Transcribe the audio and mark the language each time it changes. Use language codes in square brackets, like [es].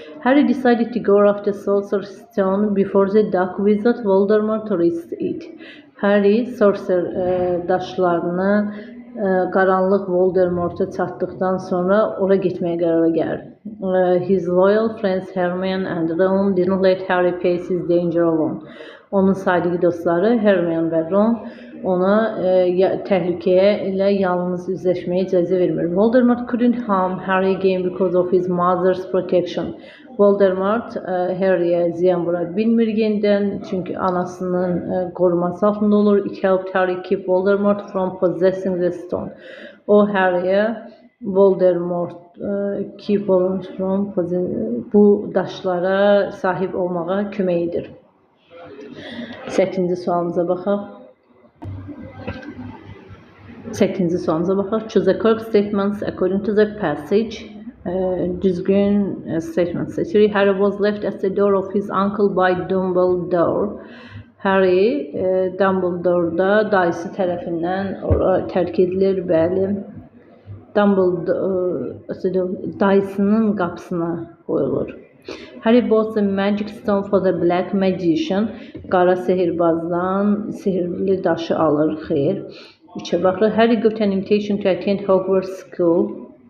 [en] Harry decided to go after Sorcerer's Stone before the Dark Wizard Voldemort reached it. [az] Harry Sorcerer daşlarını qaranlıq Voldemort'a çatdıqdan sonra ora getməyə qərara gəlir. [en] His loyal friends Hermione and Ron didn't let Harry face his danger alone. [az] Onun sadiq dostları Hermione və Ron ona təhlükəyə ilə yalnız üzləşməyə icazə vermir. [en] Voldemort couldn't harm Harry again because of his mother's protection. [az] Voldemort Harry'e ziyan vura bilmir yenidən, çünki anasının qoruması altında olur. [en] It helped Harry keep Voldemort from possessing the stone. [az] O Harry'e Voldemort [en] keep Voldemort from [az] bu daşlara sahib olmağa kömək edir. 8-ci sualımıza baxaq. 8-ci sualımıza baxaq. [en] Choose the correct statements according to the passage. [az] Düzgün statement seçirik. [en] Harry was left at the door of his uncle by Dumbledore. [az] Harry Dumbledore'da dayısı tərəfindən tərk edilir, bəli. Dumbledore dayısının qapısına qoyulur. [en] Harry bought the magic stone for the black magician. [az] Qara sehirbazdan sihirli daşı alır, xeyr. 3-ə baxırıq. [en] Harry got an invitation to attend Hogwarts School.